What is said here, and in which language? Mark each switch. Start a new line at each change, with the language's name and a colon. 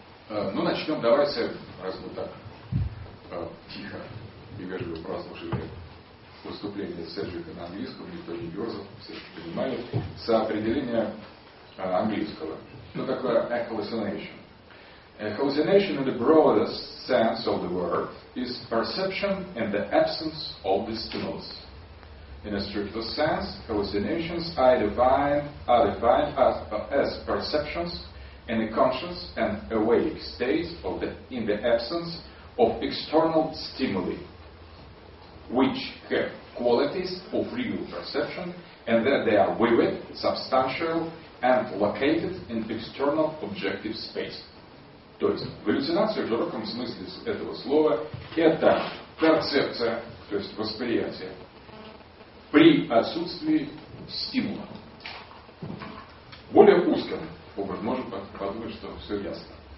Russian: Ну, начнем, давайте, раз мы так тихо и вежливо прослушали выступление Сержика на английском, никто не дерзал, все понимали, соопределение английского. Что такое hallucination?
English: A hallucination in the broadest sense of the word is perception in the absence of the stimulus. In a stricter sense, hallucinations are defined as perceptions in a conscious and awake state of the, in the absence of external stimuli, which have qualities of real perception, and that they are vivid, substantial, and located in external objective space.
Russian: То есть, галлюцинация в широком смысле этого слова – это перцепция, то есть восприятие, при отсутствии стимула. Более узким образом, может подумать, что все ясно.